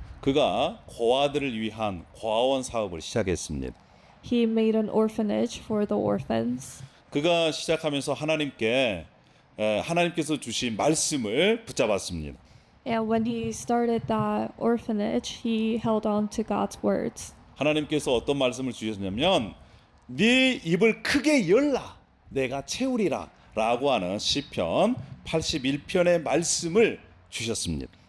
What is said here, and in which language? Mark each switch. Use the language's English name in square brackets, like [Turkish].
[Korean] 그가 고아들을 위한 고아원 사업을 시작했습니다. [English] He made an orphanage for the orphans. [Korean] 그가 시작하면서 하나님께서 주신 말씀을 붙잡았습니다. [English] And when he started that orphanage, he held on to God's words. [Korean] 하나님께서 어떤 말씀을 주셨냐면 네 입을 크게 열라 내가 채우리라 라고 하는 시편 81편의 말씀을 주셨습니다.